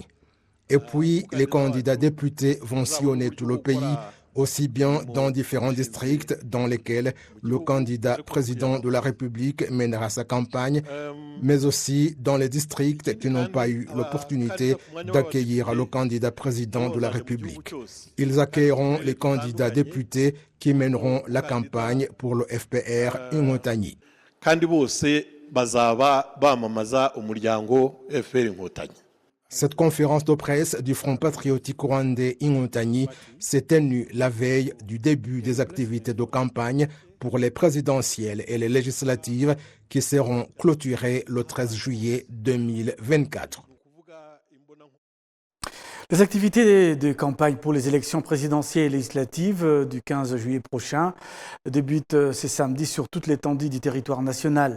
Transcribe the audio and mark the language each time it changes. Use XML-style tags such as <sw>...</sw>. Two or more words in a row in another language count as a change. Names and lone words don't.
<fr>Et puis, les candidats députés vont sillonner tout le pays, aussi bien dans différents districts dans lesquels le candidat président de la République mènera sa campagne, mais aussi dans les districts qui n'ont pas eu l'opportunité d'accueillir le candidat président de la République. Ils accueilleront les candidats députés qui mèneront la campagne pour le FPR Inkotanyi.</fr> <rw>Kandi bose bazaba bamamaza umuryango FPR Inkotanyi.</rw> <fr>Cette conférence de presse du Front patriotique rwandais Inkotanyi s'est tenue la veille du début des activités de campagne pour les présidentielles et les législatives qui seront clôturées le 13 juillet 2024. Les activités de campagne pour les élections présidentielles et législatives du 15 juillet prochain débutent ce samedi sur toute l'étendue du territoire national.</fr>